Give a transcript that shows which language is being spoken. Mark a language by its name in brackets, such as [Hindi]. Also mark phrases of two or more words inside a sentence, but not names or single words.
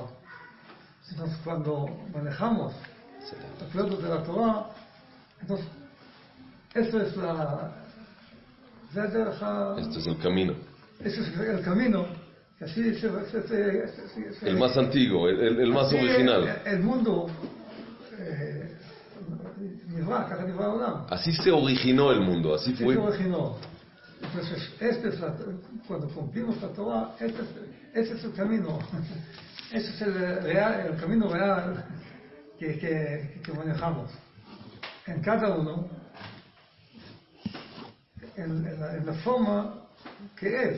[Spanish] Entonces, cuando manejamos de acuerdo de la Torah, entonces, esto es Esto es el camino. ese es el camino que así El más antiguo, el más así original. el mundo [Hebrew] נברא, ככה נברא העולם. [Spanish] Así se originó el mundo, así Así fue. se originó. Entonces, cuando cumplimos la Torah, este es el camino. Ese es el camino real que manejamos. En cada uno, en la forma que es.